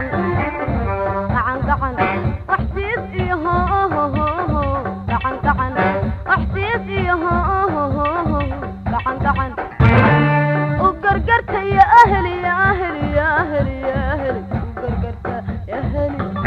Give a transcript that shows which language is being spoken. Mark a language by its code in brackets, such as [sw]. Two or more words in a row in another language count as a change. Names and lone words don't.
[so] Gacan gacan, wax siis iyo hoo, hoo, hoo, hoo. Gacan gacan, wax siis iyo hoo, hoo, hoo, hoo. Gacan gacan. U gargarta [ar] يا أهلي، يا أهلي، يا أهلي، يا أهلي. [so] U gargarta [ar] يا أهلي.